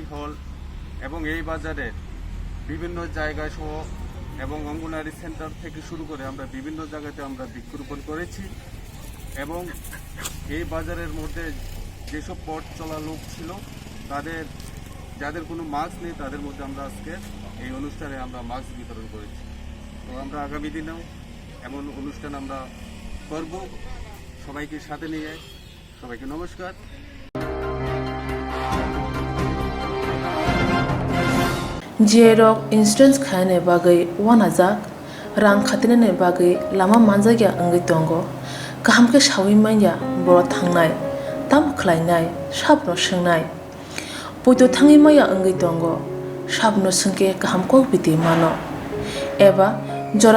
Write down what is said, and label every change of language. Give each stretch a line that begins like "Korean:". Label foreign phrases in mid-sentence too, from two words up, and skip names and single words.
Bangla: হল এবং এই বাজারের বিভিন্ন জায়গা সহ এবং অঙ্গনারী সেন্টার থেকে শুরু করে আমরা বিভিন্ন জায়গাতে আমরা বৃক্ষরোপণ করেছি এবং এই বাজারের মধ্যে যেসব পথ চলা লোক ছিল তাদের যাদের কোনো মাস্ক নেই তাদের মধ্যে আমরা আজকে এই অনুষ্ঠানে আমরা মাস্ক বিতরণ করেছি তো আমরা আগামী দিনেও এমন অনুষ্ঠান আমরা করব সবাইকে সাথে নিয়ে সবাইকে নমস্কার
Kok Borok: Jerok insurance khane bagai wanajak rang khatinane bagai lama manjagya angai tongo kaham ke shawi manya boro thangnai tam khlainai sabno swngnai poito thangi maya angai tongo sabno sungke kaham ko biti mano eba jora